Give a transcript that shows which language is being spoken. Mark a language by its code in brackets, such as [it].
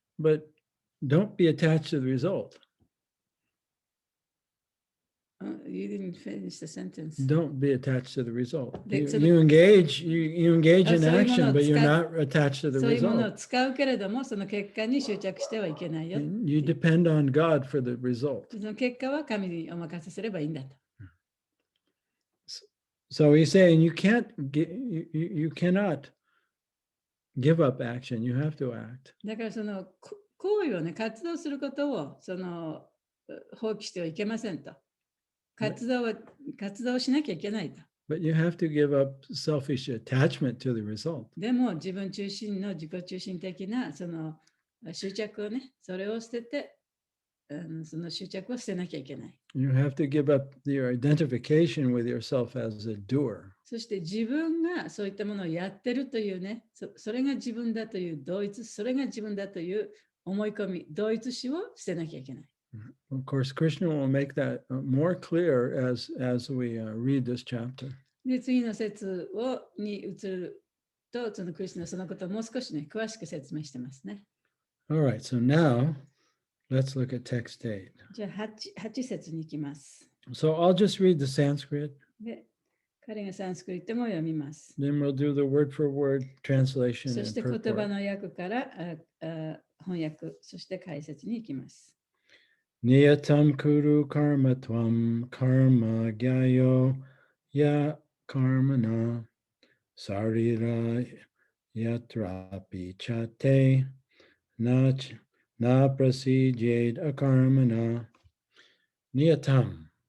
[en] but don't be attached to the result. You didn't finish the sentence. Don't be attached to the result. So You engage in so action, but you're not attached to the [ja] そういうものを [en] result. [ja] 使うけれども、その結果に執着してはいけないよ。 [en] You depend on God for the result. [ja] その結果は神にお任せすればいいんだと。 [en] So he's saying you cannot give up action. You have to act. [ja] だからその行為をね、活動することを放棄してはいけませんと。活動しなきゃいけないと。 [en] But you have to give up selfish attachment to the result. [ja] でも自分中心の自己中心的なその執着をね、それを捨てて、その執着を捨てなきゃいけない。 [en] You have to give up your identification with yourself as a doer. [ja] そして自分がそういったものをやってるというね、それが自分だという同一、それが自分だという思い込み、同一視を捨てなきゃいけない。 [en] Of course, Krishna will make that more clear as we read this chapter. [ja] で、次の節に移ると、そのクリスナはそのことをもう少しね、詳しく説明してますね。 [en] All right, so now Let's look at text 8. [ja] じゃあ 8節に行きます。 [en] So I'll just read the Sanskrit, [ja] で、彼がサンスクリットも読みます。 [en] then we'll do the word for word translation [ja] そ [en] and [ja] して言葉 [en] purport. [ja] の訳から翻訳、そして解説に行きます。 [sa] Niyatam kuru karma tvam karma gyayo ya karmana sarira yatrapi chate na prasijed akarmana niyatam.